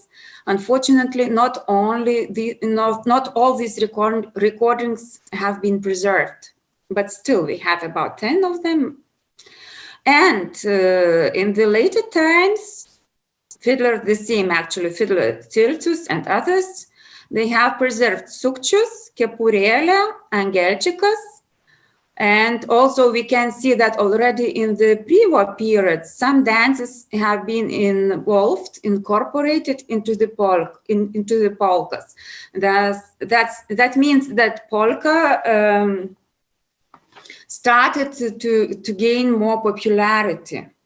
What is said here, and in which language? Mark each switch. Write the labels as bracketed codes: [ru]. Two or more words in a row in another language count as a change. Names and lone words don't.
[en] Unfortunately, not all these recordings have been preserved, but still we have about 10 of them. And in the later times, fiddler Tiltus and others, they have preserved sukčius, kepurėlė, angelčikas, and also we can see that already in the pre-war period, some dances have been incorporated into the polkas. That means that polka started to gain more popularity.